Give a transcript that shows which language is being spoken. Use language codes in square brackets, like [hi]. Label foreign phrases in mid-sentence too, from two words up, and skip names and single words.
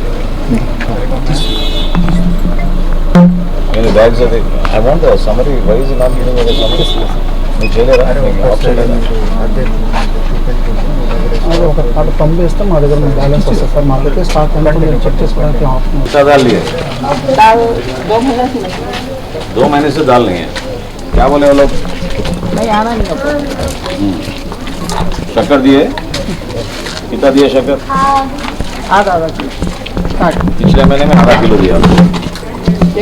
[hi] मेरे बैग से देख। [en] I want the summary. Why is he not giving me the summary? [hi] मैं चले रहा हूँ. [te] అది ఒక కార్డు పంపిస్తే మా దగ్గర బ్యాలెన్స్ వస్తుంది సార్. మా దగ్గర [en] stock check [te] చేసుకోవడానికి ఆప్షన్. [hi] कितना दाल लिए? दाल 2 महीने से नहीं. 2 महीने से दाल नहीं है. क्या बोले वो लोग? नहीं आना नहीं होता. शक्कर दिए? कितना दिए शक्कर? आधा किलो. पिछले महीने में आधा किलो दिया.